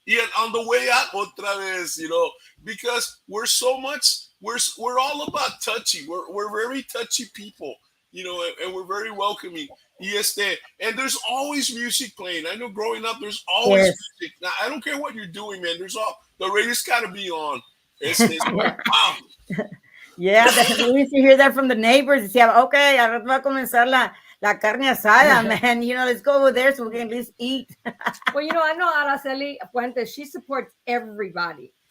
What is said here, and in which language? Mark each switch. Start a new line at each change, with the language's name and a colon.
English: Yeah, on the way out,
Spanish: otra vez,
English: because we're all about touchy. We're very touchy people. and we're very welcoming. And there's always music playing. I know growing up, there's always music. Now, I don't care what you're doing, man. The radio's got to be on. Wow. Yeah, we used to hear that from the neighbors.
Spanish: Decía, okay, ahora va a comenzar la carne asada, man.
English: Let's go over there so we can at least eat. Well, I know Araceli Fuentes. She supports everybody.